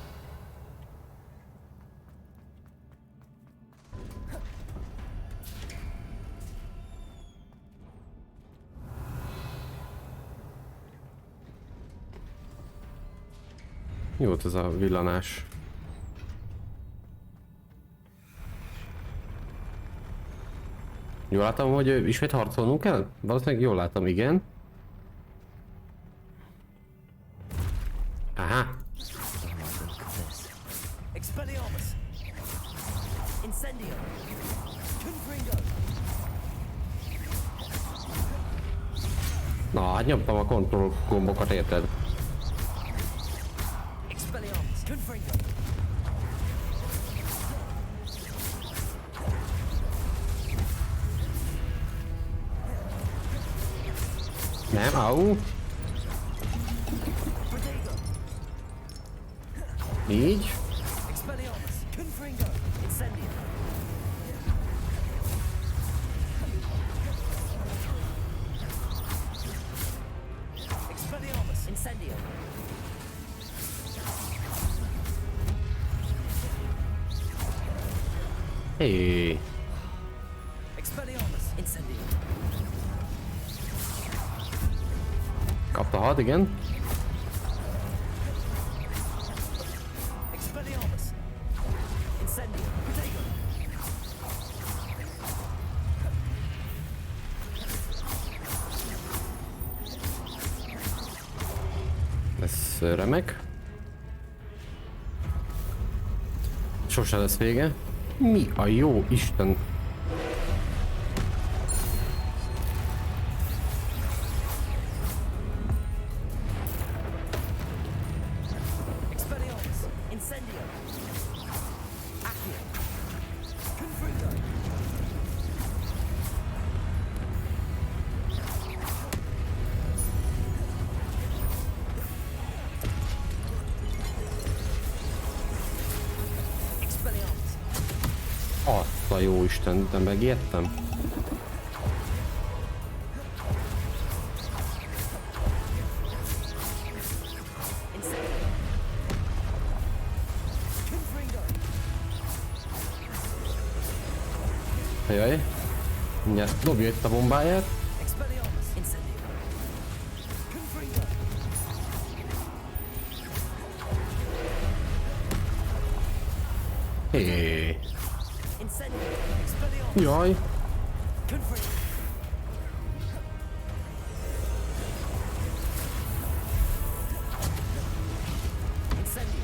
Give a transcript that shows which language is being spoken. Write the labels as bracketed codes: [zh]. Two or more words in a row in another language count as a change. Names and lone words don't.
[hu] Mi volt ez a villanás? Jól látom, hogy ismét harcolnunk kell? Valószínűleg jól látom, igen. Aha. Expelliarmus. Incendio. Confringo. Na, hát nyomtam a control gombokat, érted? Expelliarmus. Confringo. Nem, au. Így. Expelliarmus. Confringo. Incendio. Expelliarmus. Incendio. Hé. Expelliarmus. Incendio. Kapta 6, igen. Expelliarmus. Incendio. Protego. Ez remek. Sose lesz vége. Mi a jó Isten? Expelliarmus. Incendio. Accio. Confringo. Expelliarmus. Azt a jó Isten, de megijedtem. Incendio. Confringo. Jaj. Mindjárt dobja itt a bombáját. Expelliarmus. Incendio. Confringo. Hé. Incendio. Expelliarmus. Jaj. Confringo. Incendio.